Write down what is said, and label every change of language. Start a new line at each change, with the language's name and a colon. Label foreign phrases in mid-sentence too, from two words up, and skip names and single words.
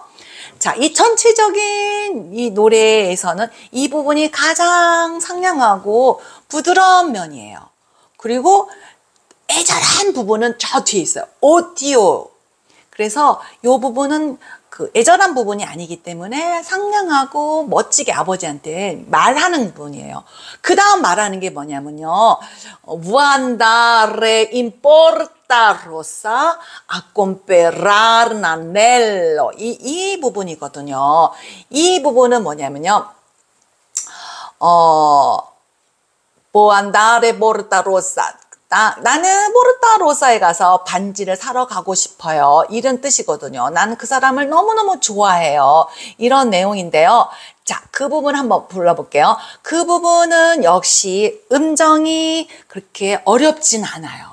Korean: 자, 이 전체적인 이 노래에서는 이 부분이 가장 상냥하고 부드러운 면이에요. 그리고 애절한 부분은 저 뒤에 있어요. 오디오. 그래서 이 부분은 그 애절한 부분이 아니기 때문에 상냥하고 멋지게 아버지한테 말하는 부분이에요. 그 다음 말하는 게 뭐냐면요.
Italian: Vuandare in porta rossa a comprare un anello.
Korean: 이 부분이거든요. 이 부분은 뭐냐면요.
Italian: Vuandare porta rossa.
Korean: 나는 포르타로사에 가서 반지를 사러 가고 싶어요. 이런 뜻이거든요. 나는 그 사람을 너무너무 좋아해요. 이런 내용인데요. 자, 그 부분 한번 불러볼게요. 그 부분은 역시 음정이 그렇게 어렵진 않아요.